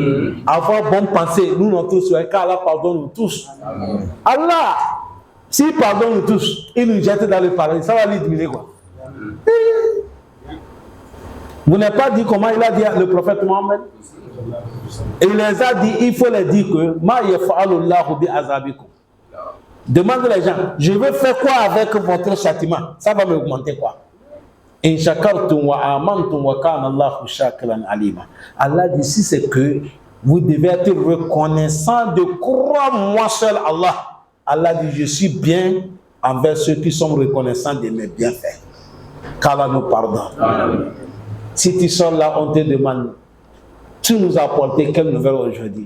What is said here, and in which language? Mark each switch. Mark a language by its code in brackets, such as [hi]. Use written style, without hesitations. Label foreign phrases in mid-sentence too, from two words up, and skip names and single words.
[fr] Avoir bonne pensée, nous tous, car Allah pardonne nous tous. Allah, s'il pardonne nous tous, il nous jette dans le paradis, ça va lui diminuer quoi? Vous n'avez pas dit comment il a dit le prophète Mohammed? Il les a dit, il faut les dire que [ar] ما يفعل الله بعذابكم. [fr] Demande les gens, je veux faire quoi avec votre châtiment? Ça va m'augmenter quoi? [ar] إن شكرتم وآمنتم وكان الله شاكرا عليما. [fr] Allah dit, si c'est que vous devez être reconnaissant de croire moi seul Allah. Allah dit, je suis bien envers ceux qui sont reconnaissants de mes bienfaits. Qu'Allah nous pardonne. Amen. Si tu sors là, on te demande, tu nous as apporté quelle nouvelle aujourd'hui?